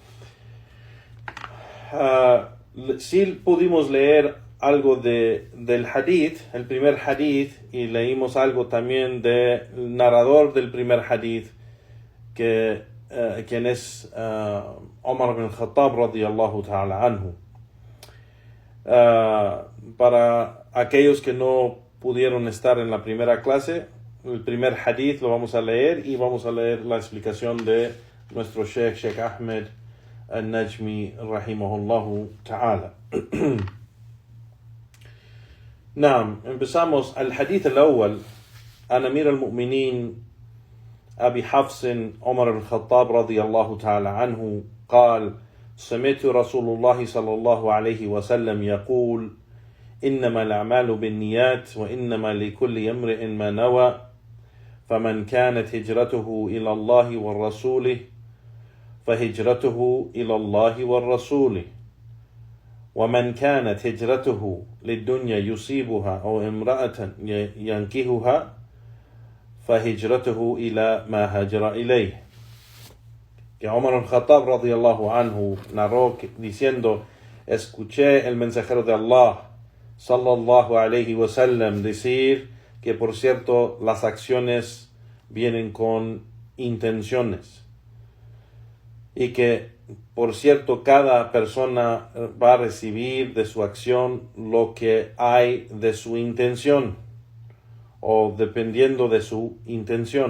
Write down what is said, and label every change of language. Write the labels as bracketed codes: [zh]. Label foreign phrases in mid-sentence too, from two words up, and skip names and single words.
[es] Sí pudimos leer algo del hadith, el primer hadith, y leímos algo también del narrador del primer hadith, quien es Omar bin Khattab [ar] رضي الله تعالى عنه. [es] Para aquellos que no pudieron estar en la primera clase, el primer hadith lo vamos a leer, y vamos a leer la explicación de nuestro Sheikh Ahmed An-Najmi [ar] رحمه الله تعالى. [es] Naam, empezamos al [ar] الحديث الأول. عن أمير المؤمنين أبي حفص عمر الخطاب رضي الله تعالى عنه قال: سمعت رسول الله صلى الله عليه وسلم يقول: إنما الأعمال بالنيات وإنما لكل امرئ ما نوى فمن كانت هجرته إلى الله والرسول فهجرته إلى الله والرسول ومن كانت هجرته للدنيا يصيبها أو امرأة ينكحها فهجرته إلى ما هاجر إليه. [es] Que Omar al-Khattab [ar] رضي الله عنه [es] narró diciendo: escuché el mensajero de Allah [ar] صلى الله عليه وسلم [es] decir que, por cierto, las acciones vienen con intenciones, y que, por cierto, cada persona va a recibir de su acción lo que hay de su intención, o dependiendo de su intención.